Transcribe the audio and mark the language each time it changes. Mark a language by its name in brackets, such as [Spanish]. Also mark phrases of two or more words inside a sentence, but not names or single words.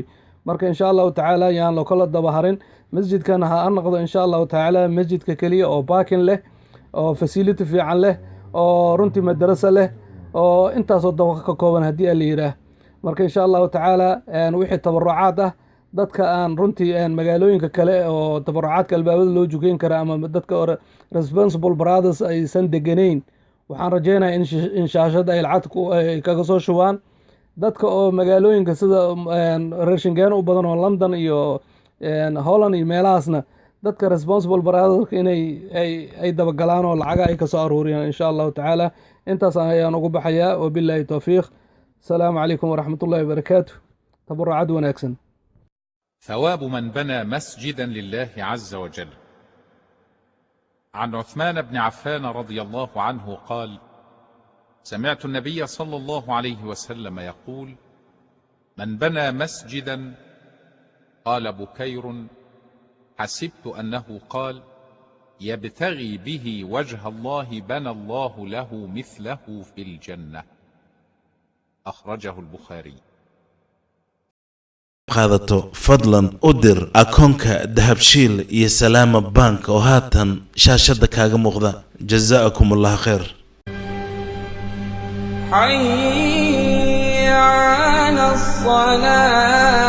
[Somali] marka [Arabic] إن شاء الله تعالى [Somali] yaan la kala daba harin. masjidkan ha noqdo [Arabic] إن شاء الله تعالى [Somali] masjidka keliya oo parking leh, oo facility fiican leh, oo runtii madrasa leh, oo intaasoo dabaq ka kooban haddii la yiraah. marka [Arabic] إن شاء الله تعالى [Somali] wixii tabarucaad ah dadka aan runtii magaalooyinka kale oo tabarucaadka albaabada loo jugeyn kara ama dadka [English] responsible brothers [Somali] aysan deganayn waxaan rajaynayaa in shaashada ay lacagta ay kaga soo shubaan dadka oo magaalooyinka sida reer Shingeena u badan oo London iyo Holland iyo meelahaasna dadka [English] responsible brothers [Somali] inay ay dabagalaan oo lacag ay ka soo aruuriyaan [Arabic] إن شاء الله تعالى [Somali] intaas ayaan ugu baxayaa [Arabic] وبالله التوفيق السلام عليكم ورحمة الله وبركاته تبرعات ونكسن ثواب من بنى مسجدا لله عز وجل. عن عثمان بن عفان رضي الله عنه قال: سمعت النبي صلى الله عليه وسلم يقول: من بنى مسجدا، قال بكير: حسبت أنه قال: يبتغي به وجه الله بنى الله له مثله في الجنة. أخرجه البخاري. [Somali] qaadato fadlan u dir akoonka dahabshiil iyo salaama bank oo haatan shaashada kaaga muuqda [Arabic] جزاكم الله خير حي على الصلاة